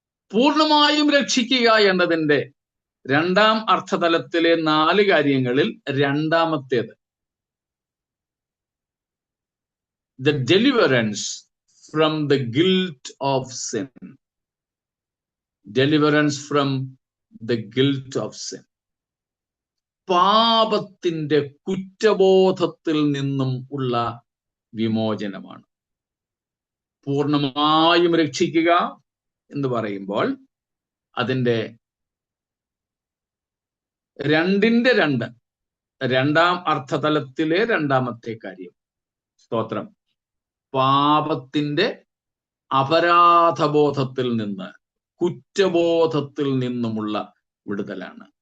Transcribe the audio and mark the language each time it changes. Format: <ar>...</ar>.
<ml>പൂർണ്ണമായും രക്ഷിക്കുക എന്നതിൻ്റെ രണ്ടാം അർത്ഥതലത്തിലെ 4 കാര്യങ്ങളിൽ രണ്ടാമത്തേത്</ml> <en>the deliverance from the guilt of sin. Deliverance from the guilt of sin.</en> <ml>പാപത്തിന്റെ കുറ്റബോധത്തിൽ നിന്നും ഉള്ള വിമോചനമാണ്. പൂർണ്ണമായും രക്ഷിക്കുക എന്ന് പറയുമ്പോൾ അതിൻ്റെ 2 രണ്ടാം അർത്ഥതലത്തിലെ രണ്ടാമത്തെ കാര്യം, സ്തോത്രം, പാപത്തിന്റെ അപരാധബോധത്തിൽ നിന്ന്, കുറ്റബോധത്തിൽ നിന്നുമുള്ള വിടുതലാണ്.</ml>